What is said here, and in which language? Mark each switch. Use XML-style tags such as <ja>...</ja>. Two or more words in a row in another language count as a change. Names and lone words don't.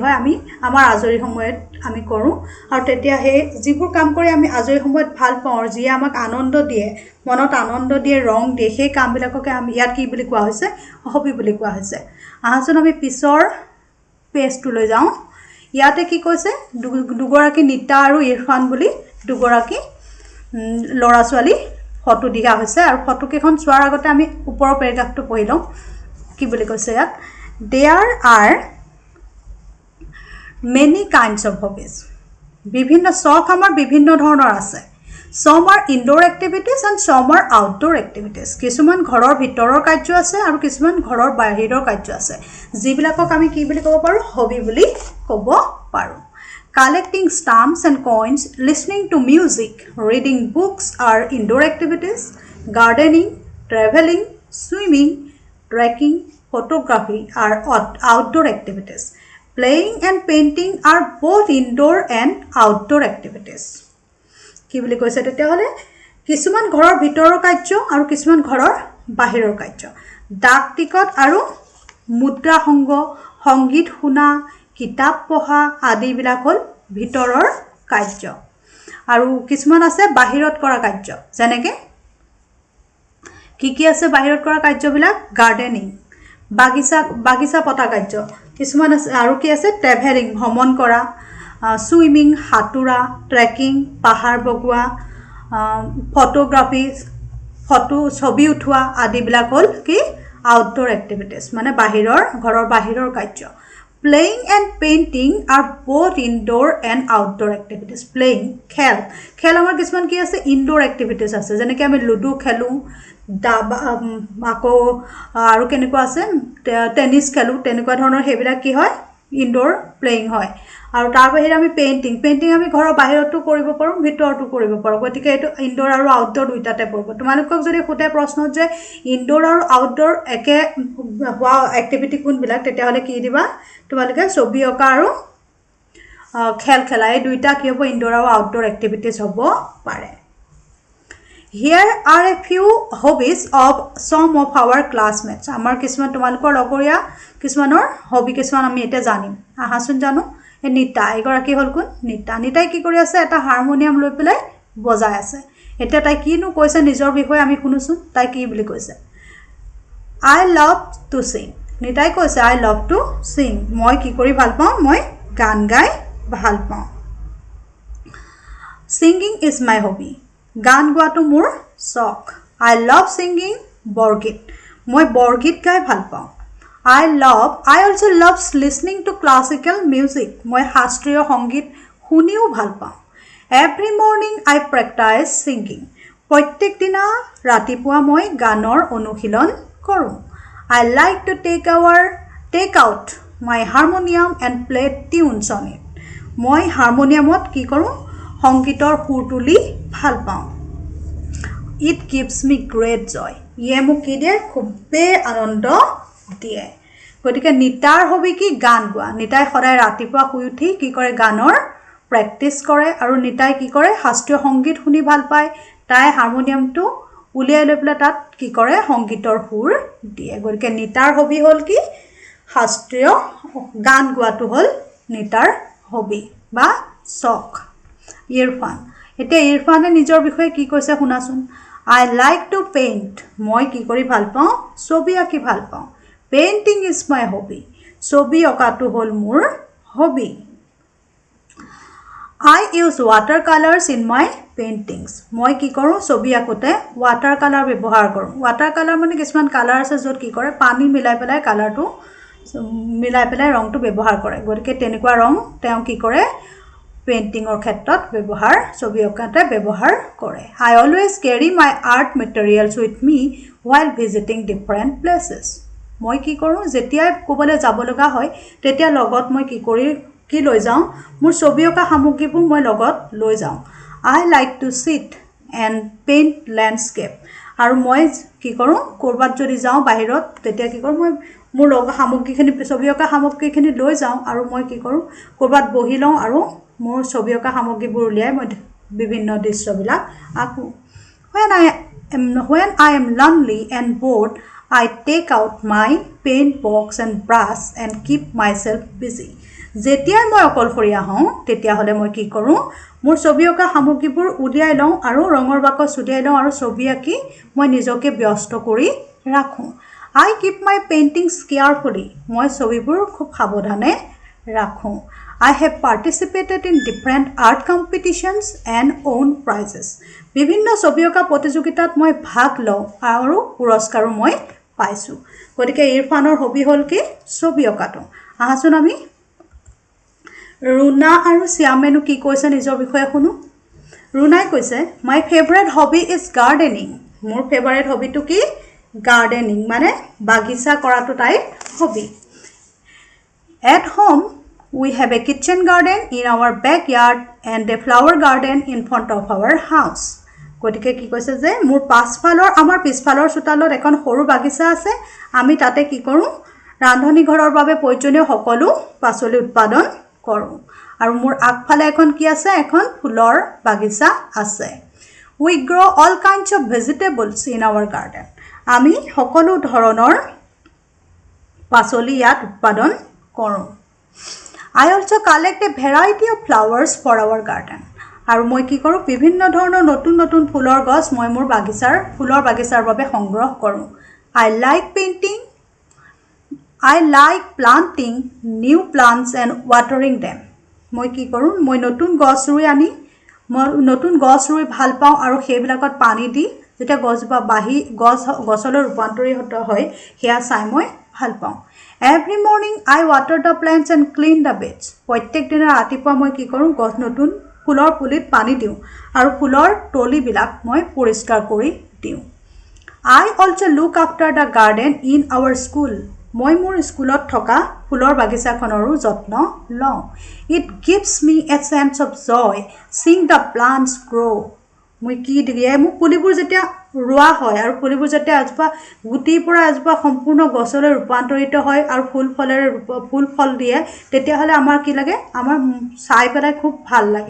<as>হয় আমি আমাৰ আজৰি সময়ত আমি কৰোঁ আৰু তেতিয়া সেই যিবোৰ কাম কৰি আমি আজৰি সময়ত ভাল পাওঁ যি আমাক আনন্দ দিয়ে মনত আনন্দ দিয়ে ৰং দিয়ে সেই কামবিলাককে আমি ইয়াত কি বুলি কোৱা হৈছে হবি বুলি কোৱা হৈছে আহাচোন আমি পিছৰ পেজটো লৈ যাওঁ ইয়াতে কি কৈছে দুগৰাকী নিতা আৰু ইৰফান বুলি দুগৰাকী ল'ৰা ছোৱালী ফটো দিয়া হৈছে আৰু ফটো কেখন চোৱাৰ আগতে আমি ওপৰৰ পেৰাগ্ৰাফটো পঢ়ি লওঁ কি বুলি কৈছে ইয়াত</as> <en>There are many kinds of hobbies</en> <as>বিভিন্ন চখ আমাৰ বিভিন্ন ধৰণৰ আছে</as> <en>Some are indoor activities and some are outdoor activities</en> <as>কিছুমান ঘৰৰ ভিতৰৰ কাৰ্য আছে আৰু কিছুমান ঘৰৰ বাহিৰৰ কাৰ্য আছে যিবিলাকক আমি কি বুলি ক'ব পাৰোঁ হবি বুলি ক'ব পাৰোঁ</as> <en>Collecting stamps and coins, listening to music, reading books are indoor activities. Gardening, traveling, swimming, trekking, photography are outdoor activities. Playing and painting are both indoor and outdoor activities.</en> <as>কি বুলি কৈছে তেতিয়াহ'লে কিছুমান ঘৰৰ ভিতৰৰ কাৰ্য আৰু কিছুমান ঘৰৰ বাহিৰৰ কাৰ্য ডাক টিকট আৰু মুদ্ৰা সংগীত শুনা কিতাপ পঢ়া আদিবিলাক হ'ল ভিতৰৰ কাৰ্য আৰু কিছুমান আছে বাহিৰত কৰা কাৰ্য যেনেকৈ কি আছে বাহিৰত কৰা কাৰ্যবিলাক গাৰ্ডেনিং বাগিচা পতা কাৰ্য কিছুমান আছে আৰু কি আছে ট্ৰেভেলিং ভ্ৰমণ কৰা সুইমিং সাঁতোৰা ট্ৰেকিং পাহাৰ বগোৱা ফটোগ্ৰাফি ছবি উঠোৱা আদিবিলাক হ'ল কি</as> <en>outdoor activities</en> <as>মানে ঘৰৰ বাহিৰৰ কাৰ্য</as> <en>Playing and painting are both indoor and outdoor activities. Playing,</en> <as>খেল আমাৰ কিছুমান কি আছে</as> <en>indoor activities</en> <as>আছে যেনেকৈ আমি লুডু খেলোঁ আকৌ আৰু কেনেকুৱা আছে টেনিছ খেলোঁ তেনেকুৱা ধৰণৰ সেইবিলাক কি হয়</as> <en>indoor playing</en> <as>হয় আৰু তাৰ বাহিৰে আমি পেইণ্টিং আমি ঘৰৰ বাহিৰতো কৰিব পাৰোঁ ভিতৰতো কৰিব পাৰোঁ গতিকে এইটো ইনডোৰ আৰু আউটডোৰ দুইটাতে পৰিব তোমালোকক যদি সোধে প্ৰশ্নত যে ইনডোৰ আৰু আউটডোৰ একে হোৱা এক্টিভিটি কোনবিলাক তেতিয়াহ'লে কি দিবা তোমালোকে ছবি অঁকা আৰু খেল খেলা এই দুইটা কি হ'ব ইনডোৰ আৰু</as> <en>outdoor activities</en> <as>হ'ব পাৰে</as> <en>Here are a few hobbies of some of our classmates.</en> <as>আমাৰ কিছুমান তোমালোকৰ লগৰীয়া কিছুমানৰ হবি কিছুমান আমি এতিয়া জানিম আহাচোন জানো এই নিতা এগৰাকী হ'ল কোন নিতাই কি কৰি আছে এটা হাৰমনিয়াম লৈ পেলাই বজাই আছে এতিয়া তাই কিনো কৈছে নিজৰ বিষয়ে আমি শুনোচোন তাই কি বুলি কৈছে</as> <en>I love to sing</en> <as>নিতাই কৈছে</as> <en>I love to sing</en> <as>মই কি কৰি ভাল পাওঁ মই গান গাই ভাল পাওঁ</as> <en>Singing is my hobby</en> <as>গান গোৱাটো মোৰ চখ</as> <en>I love singing</en> <as>বৰগীত মই বৰগীত গাই ভাল পাওঁ</as> <en>I also love listening to classical music.</en> <as>মই শাস্ত্ৰীয় সংগীত শুনিও ভাল পাওঁ.</as> <en>Every morning I practice singing.</en> <as>প্ৰত্যেক দিনা ৰাতিপুৱা মই গানৰ অনুশীলন কৰোঁ.</as> <en>I like to take out my harmonium and play tunes on it.</en> <as>মই হাৰমনিয়ামত কি কৰোঁ সংগীতৰ সুৰ তুলি ভাল পাওঁ.</as> <en>It gives me great joy.</en> <as>ইয়ে মোক কি দিয়ে খুবেই আনন্দ দিয়ে. গতিকে নিতাৰ হবি কি গান গোৱা. নিতাই সদায় ৰাতিপুৱা শুই উঠি কি কৰে গানৰ প্ৰেক্টিছ কৰে আৰু নিতাই কি কৰে শাস্ত্ৰীয় সংগীত শুনি ভাল পায়. তাই হাৰমনিয়ামটো উলিয়াই লৈ পেলাই তাত কি কৰে সংগীতৰ সুৰ দিয়ে. গতিকে নিতাৰ হবি হ'ল কি শাস্ত্ৰীয় গান গোৱাটো হ'ল নিতাৰ হবি বা চখ. ইৰফান এতিয়া ইৰফানে নিজৰ বিষয়ে কি কৈছে শুনাচোন.</as> <en>I like to paint.</en> <as>মই কি কৰি ভাল পাওঁ ছবি আঁকি ভাল পাওঁ.</as> <en>Painting is my hobby.</en> <as>ছবি অঁকাটো হ'ল মোৰ হবি.</as> <en>I use watercolors in my paintings.</en> <as>মই কি কৰোঁ ছবি আঁকোতে ৱাটাৰ কালাৰ ব্যৱহাৰ কৰোঁ. ৱাটাৰ কালাৰ মানে কিছুমান কালাৰ আছে য'ত কি কৰে পানী মিলাই পেলাই কালাৰটো মিলাই পেলাই ৰংটো ব্যৱহাৰ কৰে. গতিকে তেনেকুৱা ৰং তেওঁ কি কৰে পেইণ্টিঙৰ ক্ষেত্ৰত ব্যৱহাৰ ছবি অঁকাতে ব্যৱহাৰ কৰে.</as> <en>I always carry my art materials with me while visiting different places.</en> <as>মই কি কৰোঁ যেতিয়াই ক'বলৈ যাব লগা হয় তেতিয়া লগত মই কি লৈ যাওঁ মোৰ ছবি অঁকা সামগ্ৰীবোৰ মই লগত লৈ যাওঁ.</as> <en>I like to sit and paint landscape.</en> <as>আৰু মই কি কৰোঁ ক'ৰবাত যদি যাওঁ বাহিৰত তেতিয়া কি কৰোঁ মই মোৰ লগত সামগ্ৰীখিনি ছবি অঁকা সামগ্ৰীখিনি লৈ যাওঁ আৰু মই কি কৰোঁ ক'ৰবাত বহি লওঁ আৰু মোৰ ছবি অঁকা সামগ্ৰীবোৰ উলিয়াই মই বিভিন্ন দৃশ্যবিলাক আঁকো.</as> <en>When I am lonely and bored, I take out my paint box and brush and keep myself busy.</en> <as>যেতিয়াই মই অকলশৰীয়া হওঁ তেতিয়াহ'লে মই কি কৰোঁ মোৰ ছবি অঁকা সামগ্ৰীবোৰ উলিয়াই লওঁ আৰু ৰঙৰ বাকচ উলিয়াই লওঁ আৰু ছবি আঁকি মই নিজকে ব্যস্ত কৰি ৰাখোঁ.</as> <en>I keep my paintings carefully.</en> <as>মই ছবিবোৰ খুব সাৱধানে ৰাখোঁ.</as> <en>I have participated in different art competitions and won prizes.</en> <as>বিভিন্ন ছবি অঁকা প্ৰতিযোগিতাত মই ভাগ লওঁ আৰু পুৰস্কাৰো মই পাইছোঁ. গতিকে ইৰফানৰ হবি হ'ল কি ছবি অঁকাটো. আহাচোন আমি ৰুণা আৰু শ্যামেনো কি কৈছে নিজৰ বিষয়ে শুনো. ৰুণাই কৈছে</as> <en>my favourite hobby is gardening.</en> <as>মোৰ ফেভাৰেট হবিটো কি গাৰ্ডেনিং মানে বাগিচা কৰাটো তাইৰ হবি.</as> <en>At home we have a kitchen garden in our backyard and a flower garden in front of our house.</en> <as>গতিকে কি কৈছে যে মোৰ আমাৰ পিছফালৰ চোতালত এখন সৰু বাগিচা আছে. আমি তাতে কি কৰোঁ ৰান্ধনি ঘৰৰ বাবে প্ৰয়োজনীয় সকলো পাচলি উৎপাদন কৰোঁ. আৰু মোৰ আগফালে এখন কি আছে এখন ফুলৰ বাগিচা আছে.</as> <en>We grow all kinds of vegetables in our garden.</en> <as>আমি সকলো ধৰণৰ পাচলি ইয়াত উৎপাদন কৰোঁ.</as> <en>I also collect a variety of flowers for our garden.</en> <as>আৰু মই কি কৰোঁ বিভিন্ন ধৰণৰ নতুন নতুন ফুলৰ গছ মই মোৰ ফুলৰ বাগিচাৰ বাবে সংগ্ৰহ কৰোঁ.</as> <en>I like painting. I like planting new plants and watering them.</en> <as>মই কি কৰোঁ মই নতুন গছ ৰুই ভাল পাওঁ আৰু সেইবিলাকত পানী দি যেতিয়া গছজোপা গছলৈ ৰূপান্তৰিত হয় সেয়া চাই মই ভাল পাওঁ.</as> <en>Every morning I water the plants and clean the beds.</en> <as>প্ৰত্যেক দিনা ৰাতিপুৱা মই কি কৰোঁ নতুন ফুলৰ পুলিত পানী দিওঁ আৰু ফুলৰ তলিবিলাক মই পৰিষ্কাৰ কৰি দিওঁ.</as> <en>I also look after the garden in our school.</en> <as>মই মোৰ স্কুলত থকা ফুলৰ বাগিচাখনৰো যত্ন লওঁ.</as> <en>It gives me a sense of joy seeing the plants grow.</en> <as>মই কি দিয়ে মোক পুলিবোৰ যেতিয়া ৰোৱা হয় আৰু পুলিবোৰ যেতিয়া এজোপা গুটিৰ পৰা এজোপা সম্পূৰ্ণ গছলৈ ৰূপান্তৰিত হয় আৰু ফুল ফল দিয়ে তেতিয়াহ'লে আমাৰ কি লাগে আমাৰ চাই পেলাই খুব ভাল লাগে.</as>